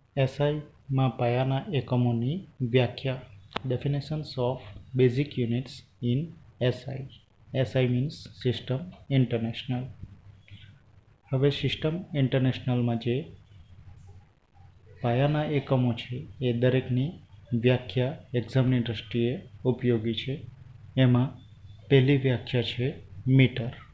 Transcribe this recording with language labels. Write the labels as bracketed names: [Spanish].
[Gujarati] SI માં પાયાના એકમોની વ્યાખ્યા. [English] Definitions of basic units in SI. SI means System International. [Gujarati] હવે સિસ્ટમ ઇન્ટરનેશનલમાં જે પાયાના એકમો છે એ દરેકની વ્યાખ્યા એક્ઝામની દ્રષ્ટિએ ઉપયોગી છે. એમાં પહેલી વ્યાખ્યા છે મીટર.